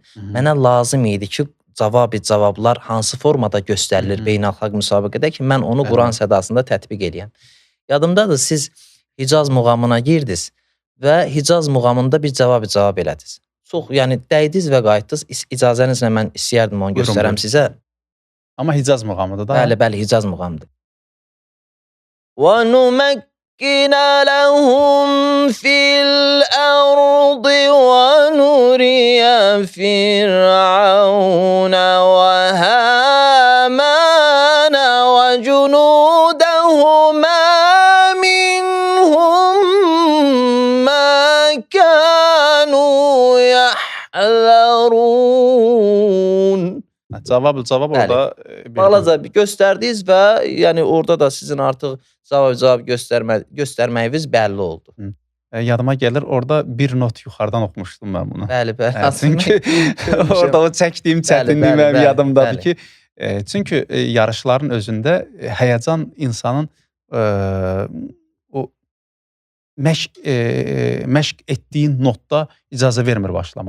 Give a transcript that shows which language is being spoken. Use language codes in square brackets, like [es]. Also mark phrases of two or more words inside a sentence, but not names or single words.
[az] Mənə lazım idi ki, cavablar hansı formada göstərilir beynəlxalq müsabiqədə ki, mən onu Quran Sədasında tətbiq edəyəm. Yadımdadır, siz Hicaz muğamına girdiniz və Hicaz muğamında bir cavab elədiniz. Çox, yəni dəydiniz və qayıtdınız. İcazənizlə mən istəyərdim onu göstərəm sizə. Amma Hicaz muğamıdır da. Bəli, Hicaz muğamıdır. [ar] وَنُمَكِّنَ لَهُمْ فِي الْأَرْضِ وَنُرِيَ فِرْعَوْنَ وَهَامَانَ وَجُنُودَهُمَا مِنْهُمْ مَا كَانُوا يَحْذَرُونَ. [az] Cavab orada balaca bir göstərdiniz və yəni orada da sizin artıq cavab göstərməyiniz bəlli oldu. Yadıma gəlir, orada bir not yuxarıdan oxumuşdum mən bunu. Bəli. Çünki orada o çəkdiyim çətinlik mənim yadımdadır ki, çünki yarışların özündə həyəcan insanın o məşq etdiyin notda icazə vermir başlamağa.